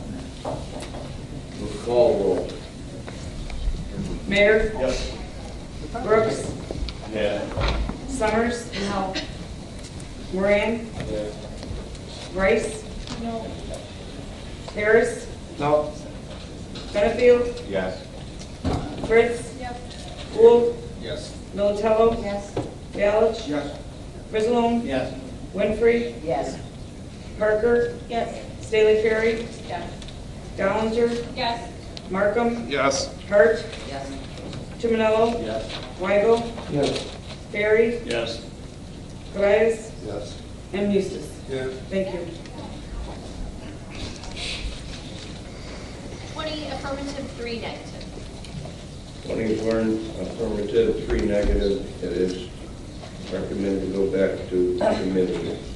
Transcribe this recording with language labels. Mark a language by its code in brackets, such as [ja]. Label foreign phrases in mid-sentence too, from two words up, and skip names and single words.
[en] we'll call roll. Mayor? Yes. Brooks? Yeah. Summers? No. Moran? Rice? No. Harris? No. Benefield? Yes. Fritz? Yes. Gould? Yes. Militello? Yes. Gallich? Yes. Griswold? Yes. Winfrey? Yes. Parker? Yes. Staley Ferry? Yes. Dollinger? Yes. Markham? Yes. Hart? Yes. Tumanello? Yes. Weigel? Yes. Ferry? Yes. Elias? Yes. And Eustace? Yes. Thank you. 20 affirmative, 3 negative. 20 affirmative, 3 negative. It is recommended to go back to committee.